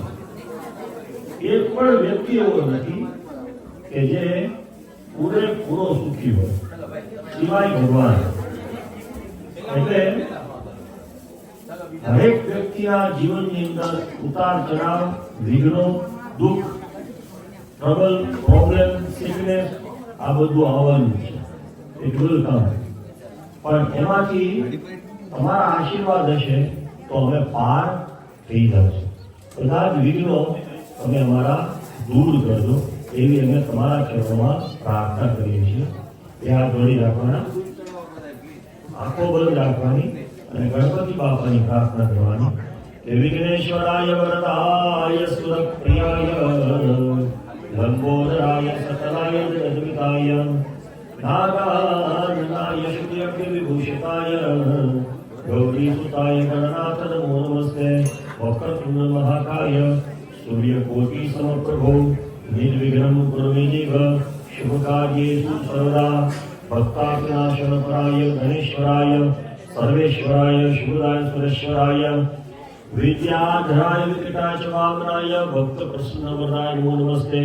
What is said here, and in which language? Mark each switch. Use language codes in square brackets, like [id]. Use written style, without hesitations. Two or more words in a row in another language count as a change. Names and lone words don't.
[gu] એક પણ વ્યક્તિ એવો નથી કે જે પૂરેપૂરો સુખી હોય, સિવાય ભગવાન. એટલે દરેક વ્યક્તિના જીવનની અંદર ઉતાર ચઢાવ, વિઘ્નો, દુઃખ, ટ્રબલ, પ્રોબ્લેમ, સિકનેસ આ બધું આવવાનું છે. [en] It will come. [gu] પણ એમાંથી તમારા આશીર્વાદ હશે તો અમે પાર થઈ જશે. બધા જ વિઘ્નો તમે અમારા દૂર કરજો એવી અમે તમારા ચરણોમાં પ્રાર્થના કરીએ છીએ. એ હાથ જોડી રાખવાના, આંખો બંધ રાખવાની અને ગણપતિ બાપાની પ્રાર્થના કરવાની કે [sa] વિઘ્નેશ્વરાય વરદાય સુરપ્રિયાય લંબોદરાય સકલાય જગદમિતાય नागाननाय शुक्लविभूषिताय गौरीसुताय गणनाथ नमो नमस्ते. वक्रतुंड महाकाय सूर्यकोटि समप्रभो निर्विघ्नं कुरु मे देव. शुभकार्येषु सर्वदा भक्ताविनाशनपराय गणेश्वराय सर्वेश्वराय शुभदाय सुरेश्वराय विद्याधराय विकटाय च वामनाय भक्तप्रसन्नवरदाय नमो नमस्ते.